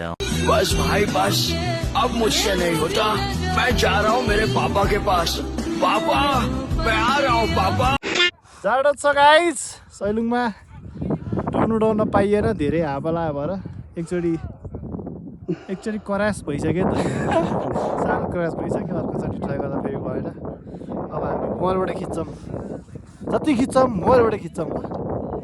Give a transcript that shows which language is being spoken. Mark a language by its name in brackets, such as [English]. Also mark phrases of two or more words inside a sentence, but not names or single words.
[Hindi] बस भाई बस अब मुझसे नहीं होता मैं जा रहा हूँ मेरे पापा के पास पापा मैं आ रहा हूँ पापा [Nepali] जाडो छ गाइस सैलुङमा उडाउन पाइएन धेरै हावा लाग्यो भएर एकचोटि क्रास भइसक्यो त सानो क्रास भइसक्यो अर्कोचोटि ट्राई गर्दा फेरि भएन अब हामी मोबाइलबाट खिच्छौँ जति खिच्छौँ मोबाइलबाट खिच्छौँ